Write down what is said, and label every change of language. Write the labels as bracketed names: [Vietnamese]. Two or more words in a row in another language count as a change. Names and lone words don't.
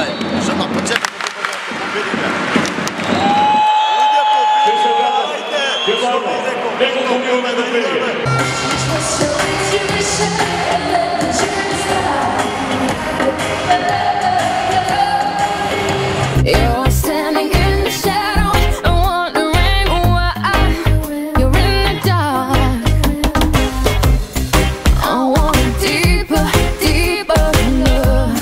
[Macedonian] Што на почетокот ќе победиме. Луѓе победиме, ајде! Што ви реков, победиме да идеме. [English] You're standing in the shadow and wondering why you're in the dark. I want deeper, deeper love.